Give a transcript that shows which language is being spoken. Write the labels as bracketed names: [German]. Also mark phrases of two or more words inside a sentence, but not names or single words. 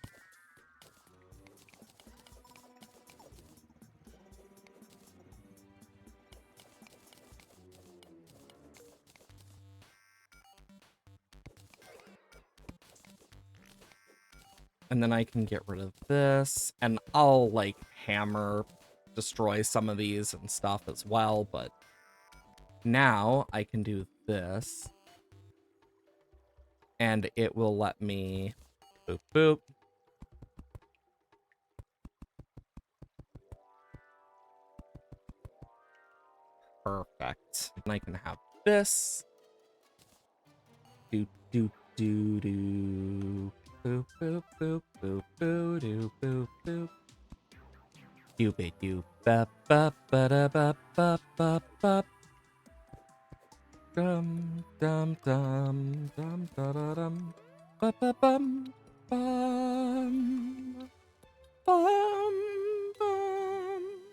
[English] And then I can get rid of this, and I'll, like, hammer destroy some of these and stuff as well, but now I can do this, and it will let me boop boop. Perfect. And I can have this. Do do do do. Boop boop boop boop boop doo boop boop. Doop doop ba ba ba da ba ba ba ba. Dum dum dum dum da da dum. Ba ba bum bum bum bum.